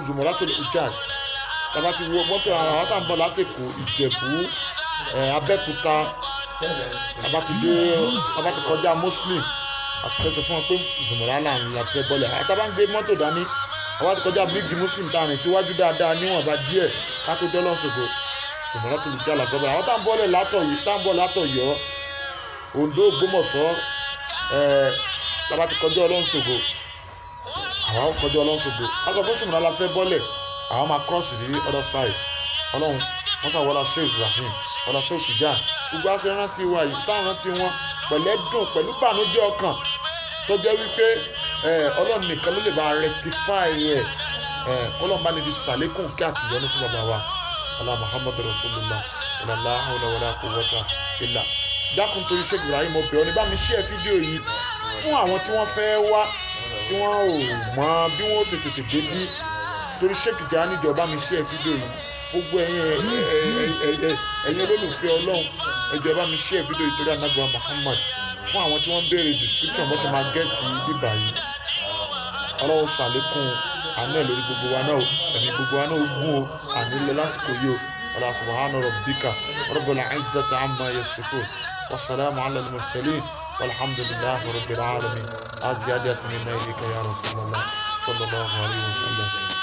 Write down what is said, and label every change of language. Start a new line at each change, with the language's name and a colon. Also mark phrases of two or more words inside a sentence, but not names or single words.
Yoruba: Zumuratul Hujjaj tàbá ti wọ mọ́tò àwọn tá à ń bọ̀ látẹ̀kọ́ Ìjẹ̀bú Abẹ́òkúta tàbá ti kọjá Muslim àti pẹ́ẹ́tọ̀ fún wọn pé Zumura láàrin láti fẹ́ bọ́lẹ̀ àtàbá ń gbé mọ́tò dání àwọn ti kọjá bíríìjì Muslim tá a rìn síwájú dáadáa níwọ̀nba díẹ̀ ká tó dọ́ lọ́sọ̀gbọ̀ Zumuratul Hujjaj làgbọ́bọ̀ àwọn tá à ń bọ̀ látọ̀yọ́ Oǹdó Ògbómọ̀ṣọ́ tàbá ti kọjá Ọlọ́runṣògo àwọn kọjá Ọlọ́runṣògo àtọ̀kọ́ Zumura láti fẹ́ bọ́lẹ̀ àwọn máa
English: cross the other side
Yoruba: Ọlọ́run wọ́n sá wọlá Sheikh Ibrahim wọlá Sheikh Tijan gbogbo aṣọ rántí wa yìí táwọn rántí wọn pẹ̀lẹ́dùn pẹ̀lú bànújẹ́ ọkàn tó jẹ́ wípé Ọlọ́run nìkan ló lè bá rectify ẹ̀ kọ́lọ́n bá níbi sàlékùn kí àtìyọ́nú fún bàbá wa ọlá
Arabic: محمد رسول الله لا حول ولا قوة إلا
Yoruba: dákun torí Sheikh Ibrahim ọbẹ̀ ọ́ni bá mi share fídíò yìí fún àwọn tí wọ́n fẹ́ wá tí wọ́n ò mọ bí wọ́n ti tètè débí torí Sheikh Tijan níjọba mi share fídíò yìí gbogbo ẹ̀yin olólùfẹ́ Ọlọ́run ẹjọ́ bá mi share fídíò ìtòrí Ànábì Muhammad fún àwọn tí wọ́n ń béèrè description bó ṣe máa gẹ́ẹ̀tì bíbà yìí Ọlọ́run ṣàlékún àánú ẹ̀ lórí gbogbo wa náà ẹ̀mí gbogbo wa náà gún o àní lọ lásìkò yìí o
Arabic: ولا سبحان ربك رب العزة عما يصفون والسلام على المرسلين والحمد لله رب العالمين. أزيادة من إليك يا رسول الله صلى الله عليه وسلم.